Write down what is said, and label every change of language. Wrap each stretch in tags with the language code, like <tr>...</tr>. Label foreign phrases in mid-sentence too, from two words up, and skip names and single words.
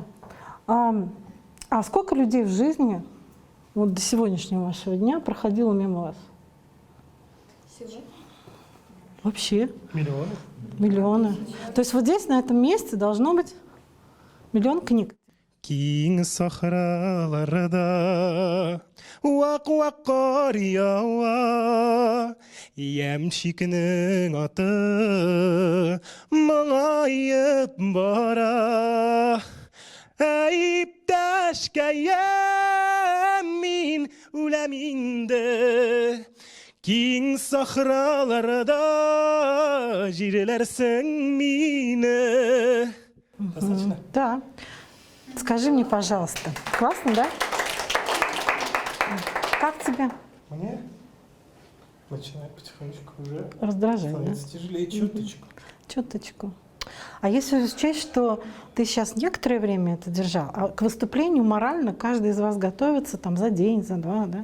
<ru>А сколько людей в жизни вот до сегодняшнего вашего дня проходило мимо вас? Всего. Вообще Миллионы? миллионы. То есть вот здесь, на этом месте, должно быть миллион книг.</ru> <tt>Киң сахраларда вак-вак кар ява, ямшикнең аты моңаеп бара. Эй, иптәшкәем, мин үләм инде. Киң сахраларда җирләрсең мине.</tt> <ru>Достаточно? Да. Скажи мне, пожалуйста, классно, да? Как тебе? Мне начинает потихонечку уже Раздражает, да? становиться тяжелее чуточку. Чуточку. А если учесть, что ты сейчас некоторое время это держал, а к выступлению морально каждый из вас готовится там за день, за два, да?</ru>